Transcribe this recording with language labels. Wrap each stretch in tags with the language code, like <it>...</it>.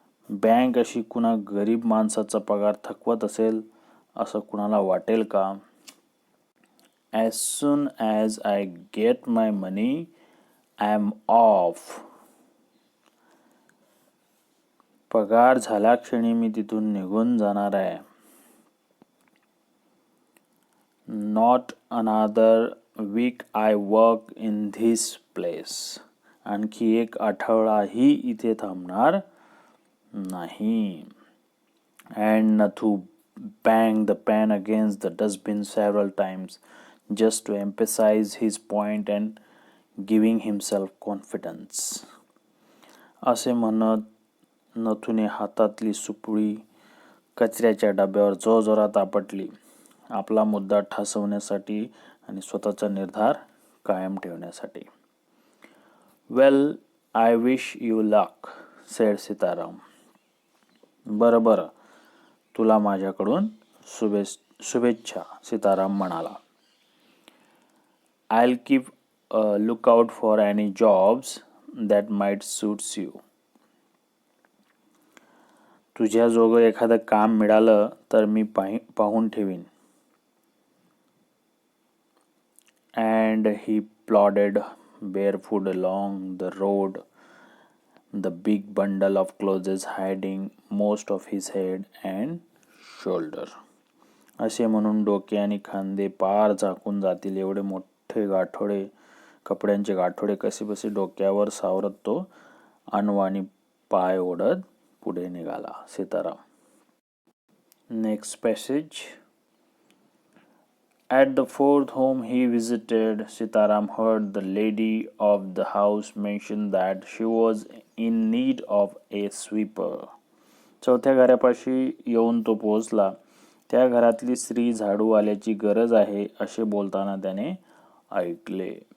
<mr>Bank अशी कुणा गरीब माणसाचा पगार थकवत असेल असं कुणाला वाटेल का?</mr> <en>As soon as I get my money, I'm off.</en> <mr>पगार झाल्या क्षणी मी तिथून निघून जाणार आहे.</mr> <en>Not another week I work in this place.</en> <mr>आणखी एक आठवडाही इथे थांबणार नाही.</mr> <en>And Nathu banged the pen against the dustbin several times just to emphasize his point and giving himself confidence.</en> <mr>असे म्हणत नथुने हातातली सुपडी कचऱ्याच्या डब्यावर जोरजोरात आपटली, आपला मुद्दा ठासवण्यासाठी आणि स्वतःचा निर्धार कायम ठेवण्यासाठी.</mr> <en>Well, I wish you luck, said Sitaram.</en> <mr>बरं बरं, तुला माझ्याकडून शुभेच्छा, सीताराम म्हणाला.</mr> <en>I'll keep a lookout for any jobs that might suits you.</en> <mr>तुझ्याजोगं एखादं काम मिळालं तर मी पाहून ठेवीन.</mr> <en>And he plodded barefoot along the road, the big bundle of clothes hiding most of his head and shoulder.</en> <mr>असे म्हणून डोके आणि खांदे पार झाकून जातील एवढे मोठे गाठोडे, कपड्यांचे गाठोडे कसेबसे डोक्यावर सावरत तो अनवाणी पाय ओढत पुढे निघाला Sitaram.</mr> <en>Next passage. At the fourth home he visited, Sitaram heard the lady of the house mention that she was in need of a sweeper.</en> <mr>चौथ्या घरापाशी येऊन तो पोहोचला. त्या घरातली स्त्री झाडूवाल्याची गरज आहे असे बोलताना त्याने ऐकले.</mr>